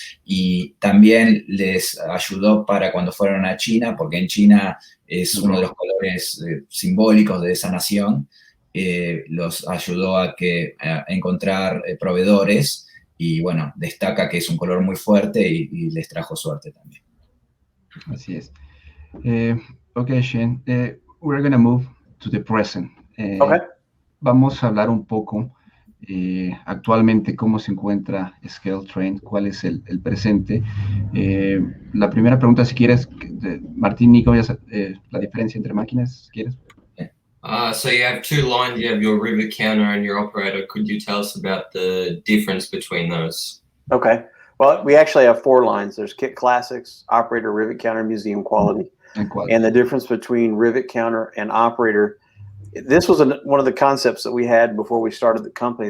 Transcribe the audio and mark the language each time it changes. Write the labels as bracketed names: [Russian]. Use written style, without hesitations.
[Spanish] Y también les ayudó para cuando fueron a China, porque en China es uno de los colores simbólicos de esa nación, los ayudó a encontrar proveedores. Y bueno, destaca que es un color muy fuerte y les trajo suerte también. Así es. [English] Okay, Shane, we're going to move to the present. Okay. [Spanish] Vamos a hablar un poco actualmente cómo se encuentra ScaleTrains, cuál es el presente. La primera pregunta, si quieres, Martín, Nico, la diferencia entre máquinas, si quieres. [English] So you have two lines, you have your rivet counter and your operator. Could you tell us about the difference between those? Okay. Well, we actually have 4 lines. There's Kit Classics, Operator, Rivet Counter, Museum Quality. And the difference between rivet counter and operator, this was one of the concepts that we had before we started the company.